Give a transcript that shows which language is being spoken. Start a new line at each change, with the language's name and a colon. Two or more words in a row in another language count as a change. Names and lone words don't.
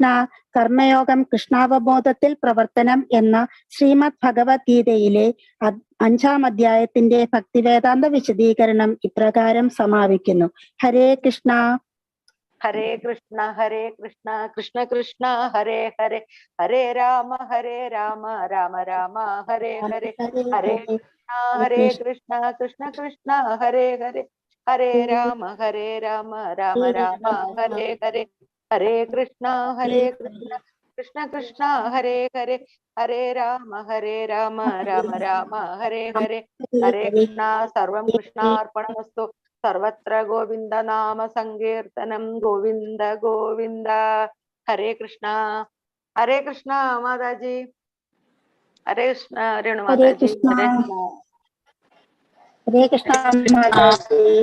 Malayalam: കർമ്മയോഗം കൃഷ്ണാവബോധത്തിൽ പ്രവർത്തനം എന്ന ശ്രീമദ് ഭഗവത്ഗീതയിലെ 5-ാം അധ്യായത്തിന്റെ ഭക്തിവേദാന്ത വിശദീകരണം ഇപ്രകാരം സമാപിക്കുന്നു.
Sanskrit: ഹരേ കൃഷ്ണ. ഹരേ കൃഷ്ണ ഹരേ കൃഷ്ണ കൃഷ്ണ കൃഷ്ണ ഹരേ ഹരേ ഹരേ രാമ രാമ രാമ ഹരേ ഹരേ. ഹരേ കൃഷ്ണ ഹരേ കൃഷ്ണ കൃഷ്ണ കൃഷ്ണ ഹരേ ഹരേ ഹരേ രാമ രാമ രാമ ഹരേ ഹരേ. ഹരേ കൃഷ്ണ കൃഷ്ണ കൃഷ്ണ ഹരേ ഹരേ ഹരേ രാമ രാമ ഹരേ ഹരേ. ഹരേ കൃഷ്ണ. സർവം കൃഷ്ണാർപ്പണമസ്തു. സർവത്ര ഗോവിന്ദ നാമ സങ്കീർത്തനം. ഗോവിന്ദ ഗോവിന്ദ. ഹരേ കൃഷ്ണ. ഹരേ കൃഷ്ണ മാതാജി. ഹരേ കൃഷ്ണ രേണു മാതാജി. ഹരേ കൃഷ്ണ മാതാജി.